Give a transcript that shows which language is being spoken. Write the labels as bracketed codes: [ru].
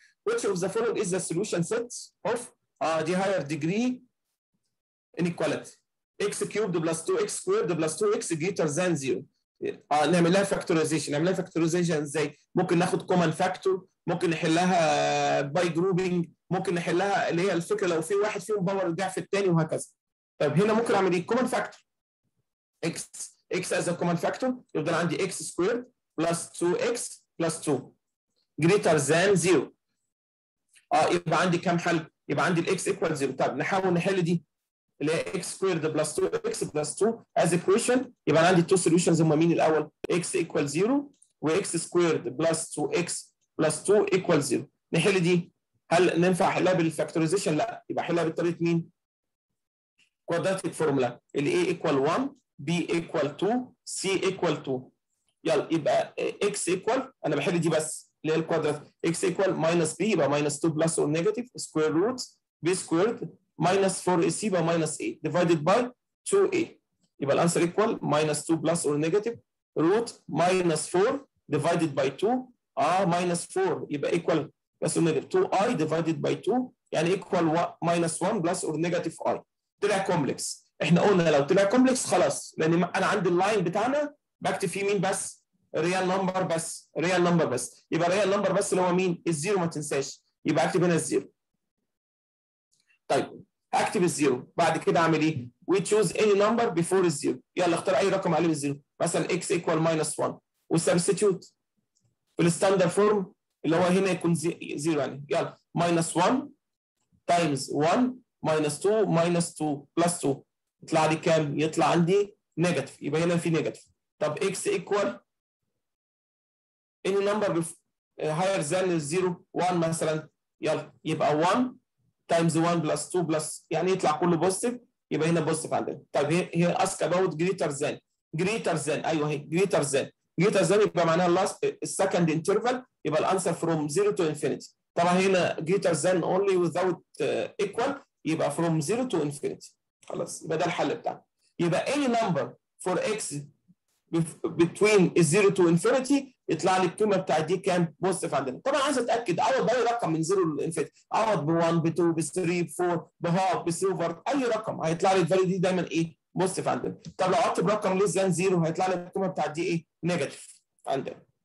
[en] Which of the following is the solution set of the higher degree inequality? x cubed plus 2x squared plus 2x greater than 0. [ar] نعمل لها فاكتورايزيشن. نعمل لها فاكتورايزيشن ازاي؟ ممكن ناخد كومن فاكتور، ممكن نحلها باي جروبنج، ممكن نحلها اللي هي الفكره لو في واحد فيهم باور ضعف الثاني وهكذا. طيب هنا ممكن اعمل ايه؟ [en] Common factor x as a common factor يفضل عندي x squared plus 2x plus 2 greater than 0. يبقى عندي كام حل؟ يبقى عندي الاكس ايكوال 0. [ar] طب نحاول نحل دي اللي هي [en] x squared plus 2x plus 2 as equation. [ar] يبقى عندي [en] two solutions هم مين الاول؟ x equal 0 و x squared plus 2x plus 2 equal 0. [ar] نحل دي، هل ننفع احلها بالفاكتورايزيشن؟ لا، يبقى احلها بطريقه مين؟ كوادراتيك فورمولا اللي a equal 1 b equal 2 c equal 2. [en] يلا يبقى x equal انا بحل دي بس اللي هي الكوادرات x equal minus b يبقى minus 2 plus or negative square root b squared minus 4ac يبقى minus a divided by 2a. [ar] يبقى الانسر [en] equal minus 2 plus or negative root minus 4 divided by 2 minus 4 يبقى equal plus or negative 2i divided by 2 يعني equal minus 1 plus or negative i. [ar] طلع كومبلكس. احنا قلنا لو طلع كومبلكس خلاص، لان انا عندي اللاين بتاعنا بكتب فيه مين بس؟ ريال نمبر بس، ريال نمبر بس. يبقى ريال نمبر بس اللي هو مين؟ الزيرو ما تنساش، يبقى اكتب هنا الزيرو. طيب هكتب الزيرو بعد كده اعمل ايه؟ [en] we choose any number before [ar] الزيرو. يلا اختار اي رقم عليه بالزيرو، مثلا x equal minus 1 وسبستيتيوت في الستاندرد فورم اللي هو هنا يكون زيرو يعني. يلا minus 1 times 1 minus 2 minus 2 plus 2 يطلع لي كام؟ يطلع عندي نيجاتيف، يبقى هنا في نيجاتيف. [en] طب x equal any number higher than 0 1 مثلا. [ar] يلا يبقى [en] 1 times 1 plus 2 plus [ar] يعني يطلع كله بوزيتيف، يبقى هنا بوزيتيف عندنا. [en] طيب هي ask about greater than. greater than ايوه هي greater than. [ar] greater than يبقى معناها السكند انترفال يبقى الانسر [en] from 0 to infinity. [ar] طبعا هنا [en] greater than only without equal يبقى from 0 to infinity. [ar] خلاص يبقى ده الحل بتاعنا. يبقى [en] any number for x between 0 to infinity [ar] يطلع لي القيمه بتاعت دي كام؟ بوزيتيف عندنا. طبعا عايز اتاكد اعوض باي رقم من 0 للانفينيتي، اعوض ب 1 ب 2 ب 3 ب 4 بهاف بسيلفر اي رقم هيطلع لي الفاليو دي دايما ايه؟ بوزيتيف عندنا. طب لو عوضت برقم ليس ذان 0 هيطلع لي القيمه بتاعت دي ايه؟ نيجاتيف عندنا.